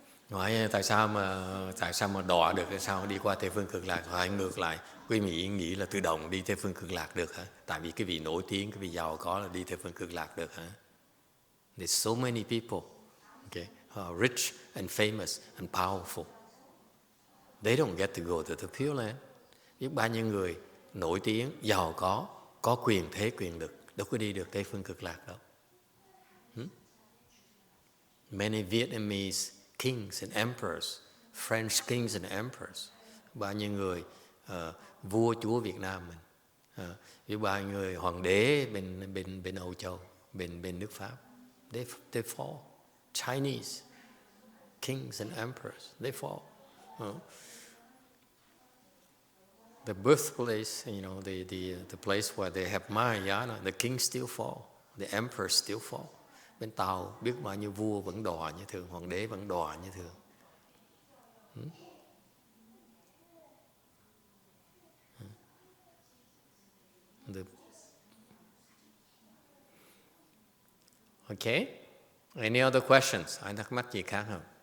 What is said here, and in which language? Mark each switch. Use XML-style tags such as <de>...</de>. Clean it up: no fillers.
<vi>Nói tại sao mà đọa được, sao đi qua Tây Phương Cực Lạc, hay ngược lại quý vị nghĩ là tự động đi Tây Phương Cực Lạc được hả? Tại vì cái vị nổi tiếng, cái vị giàu có là đi Tây Phương Cực Lạc được hả?</vi> <en>There's so many people, okay, who are rich and famous and powerful. They don't get to go to the Pure Land.</en> <vi>Biết bao nhiêu người nổi tiếng, giàu có quyền thế quyền lực, đâu có đi được Tây Phương Cực Lạc đâu.</vi> <en>Many Vietnamese kings and emperors,</en> <vi>French kings and emperors, bao nhiêu người vua chúa Việt Nam mình, với bao nhiêu người hoàng đế bên Âu Châu, bên nước Pháp,</vi> <en>they fall. Chinese kings and emperors, they fall. The birthplace, the place where they have Mahayana, the kings still fall, the emperors still fall.</en> <vi>Bên Tàu biết bao nhiêu vua vẫn đọa như thường, hoàng đế vẫn đọa như thường.</vi> <en>Okay. Any other questions?</en> <vi>Ai thắc mắc gì khác không?</vi>